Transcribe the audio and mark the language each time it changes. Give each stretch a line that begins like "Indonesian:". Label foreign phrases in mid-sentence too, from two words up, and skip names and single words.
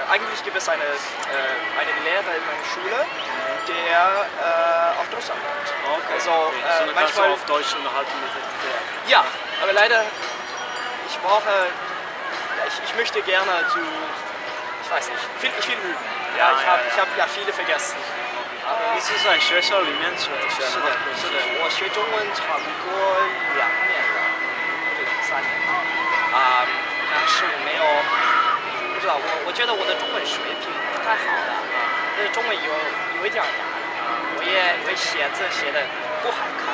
German: Eigentlich gibt es einen Lehrer in meiner Schule, der auf Deutschland kommt. Okay. Also dann kannst du manchmal auf Deutsch unterhalten mit dem. ja, aber leider ich möchte gerne ich weiß nicht, ich will üben. Ja, ich habe ja viele vergessen.
Chinese: 你是在学校里面学的是的，我学中文差不多2年了，或者3年了，但是我没有，不知道，我觉得我的中文水平不太好的，对中文有一点压力，我也写字写的不好看。